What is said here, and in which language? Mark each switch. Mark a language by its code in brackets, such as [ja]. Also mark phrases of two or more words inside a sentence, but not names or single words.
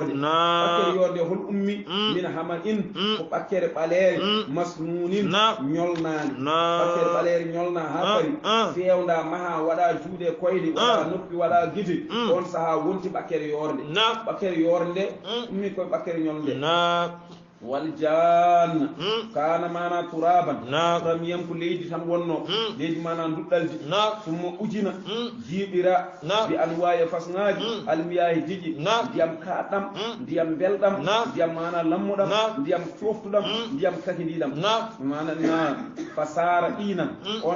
[ff] yorde hol ummi min hama in ko ɓakkere ɓaleere masnunin ñolnani ɓakkere ɓaleere ñolna ha pari fewda maha waɗa juuɗe koyde waɗa noppi waɗa guite on saaha wonti ɓakkere yorde nde ummi koye ɓakkere ñolde [ar] والجنة كانت [ff] mana turaban turam yam ko leydi tan wonno leydi mana duɗɗaldi [ar] ثم عجنت [ff] jiiɓira bi anwaye fasŋaji almiyahi jiji ndiyam kaɗɗam ndiyam belɗam ndiyam mana lammuɗam ndiyam coftuɗam ndiyam kakidiɗam mana na fasara ɗinan on